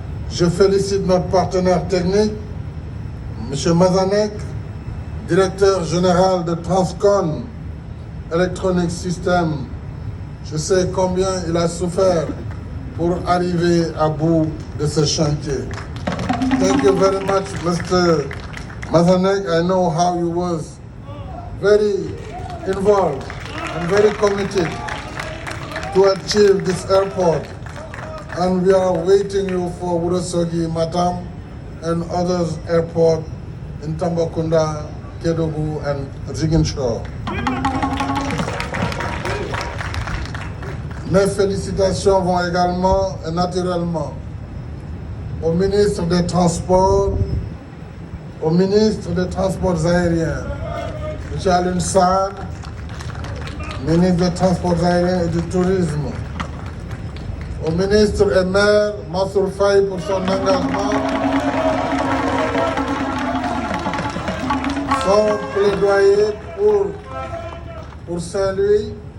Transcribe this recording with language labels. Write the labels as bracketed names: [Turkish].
[French] Je félicite notre partenaire technique, M. Mazanek, directeur général de Transcon Electronic Systems. Je sais combien il a souffert pour arriver à bout de ce chantier. [English] Thank you very much, Mr. Mazanek. I know how you was very involved and very committed to achieve this airport. And we are waiting you for Ourossogui, Matam, and others airport in Tambacounda, Kédougou, and Ziguinchor. [French] Mes félicitations vont également et naturellement au ministre des Transports, au ministre des Transports aériens, M. Alioune Sarr, ministre des Transports aériens et du Tourisme, au ministre et maire Mansour Faye pour son engagement, son plaidoyer pour Saint-Louis.